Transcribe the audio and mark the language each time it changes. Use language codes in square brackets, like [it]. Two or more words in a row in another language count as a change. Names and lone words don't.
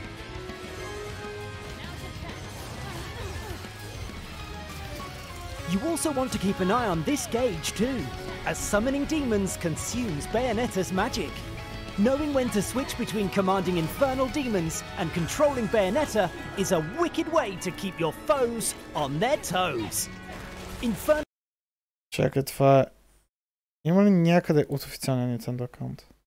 [en] You also want to keep an eye on this gauge too, as summoning demons consumes Bayonetta's magic. Knowing when to switch between commanding infernal demons and controlling Bayonetta is a wicked way to keep your foes on their toes. [bg] Чакай, това е... Има ли някъде от официалния Nintendo аккаунт?